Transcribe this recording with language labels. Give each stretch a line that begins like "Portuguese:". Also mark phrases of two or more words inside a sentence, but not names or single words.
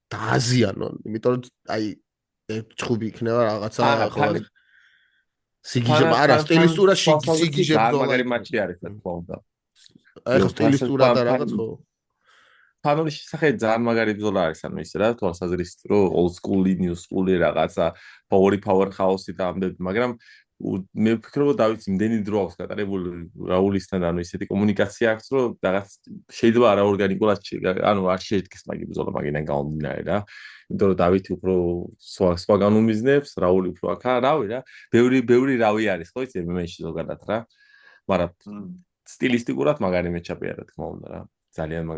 Georgian: დააზიანონ, იმიტომ რომ აი ჩხუბი იქნება რაღაცა ხო სიგიჟე არა სტილისტურა სიგიჟე ბრძოლა მაგარი მატჩი არის თქო უნდა აი ხო სტილისტურა და რაღაც ხო ფანოლის შესახებ ძალიან მაგარი ბრძოლა არის ანუ ის რა თვალსაზრისით რომ
English: old school-ი new school-ი
Georgian: რაღაცა
English: power house-ი
Georgian: და ამდენ მაგრამ მე ვფიქრობ რომ დავით იმდენი დრო აქვს გატარებული რაულისთან ანუ ისეთი კომუნიკაცია აქვს რომ რაღაც შეიძლება არაორგანიკულად ანუ არ შეიქმნას მაგი ბრძოლა მაგიდან გამომდინარე რა იმიტომ რომ დავითი უფრო სხვა განუმიზნებს რაული უფრო აქა რავი რა ბევრი რავი არის ხო იცი MMA-ში ზოგადად რა მაგრამ სტილისტიკურად მაგარი მეჩაპი არა თქმა უნდა რა ძალიან მაგარი